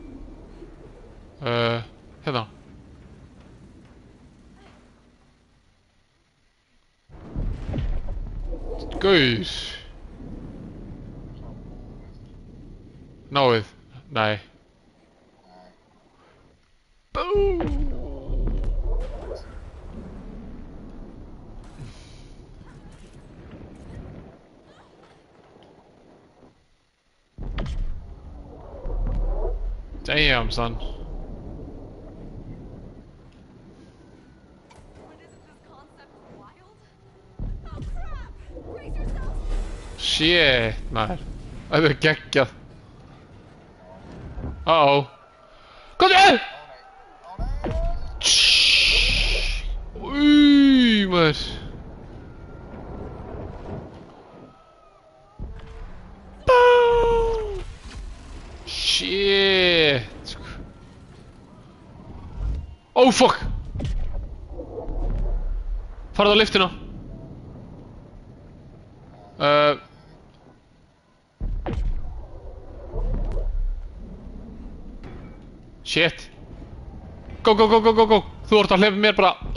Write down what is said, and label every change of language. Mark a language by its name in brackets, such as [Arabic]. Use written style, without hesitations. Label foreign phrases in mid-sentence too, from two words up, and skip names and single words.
[Icelandic] Hérna. Gaur. Náið. Nei. [English] Boom. Damn, son. [Icelandic] Shit, maður. Það er geggjað. Uh-oh. Komdu! Új, maður. Boom! [English] Shit. Oh, fuck. [Icelandic] Farðu á lyftina. Shit. [English] Go, go, go, go, go, go. [Icelandic] Þú ert að hleypa mér bara.